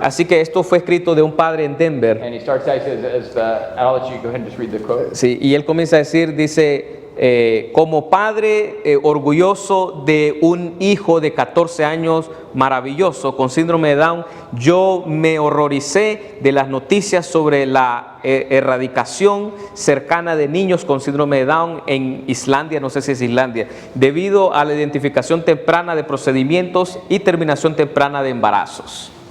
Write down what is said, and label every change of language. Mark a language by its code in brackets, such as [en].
[es] Así que esto fue escrito de un padre en Denver. [en] and he starts out, he says, I'll let you go ahead and just read the quote. [es] Sí, y él comienza a decir, dice, como padre orgulloso de un hijo de 14 años maravilloso con síndrome de Down, yo me horroricé de las noticias sobre la erradicación cercana de niños con síndrome de Down en Islandia, no sé si es Islandia, debido a la identificación temprana de procedimientos y terminación temprana de embarazos.